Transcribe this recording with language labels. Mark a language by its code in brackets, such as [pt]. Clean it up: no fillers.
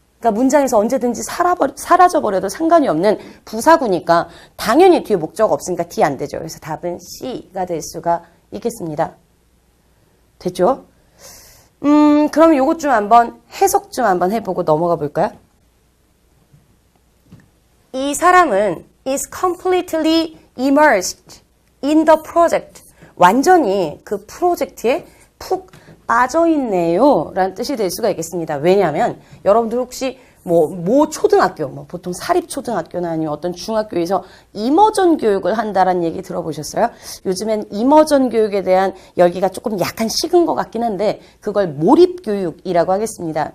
[ko] 그러니까 문장에서 언제든지 사라져버려도 상관이 없는 부사구니까 당연히 뒤에 목적어 없으니까 D 안 되죠. 그래서 답은 C가 될 수가 있겠습니다. 됐죠? 그럼 요것 좀 한번 해석 좀 한번 해보고 넘어가 볼까요? 이 사람은 [en] is completely immersed in the project. [ko] 완전히 그 프로젝트에 푹 빠져있네요 라는 뜻이 될 수가 있겠습니다. 왜냐하면 여러분들 혹시 모 초등학교, 보통 사립초등학교나 아니면 어떤 중학교에서 이머전 교육을 한다라는 얘기 들어보셨어요? 요즘엔 이머전 교육에 대한 열기가 조금 약간 식은 것 같긴 한데 그걸 몰입교육이라고 하겠습니다.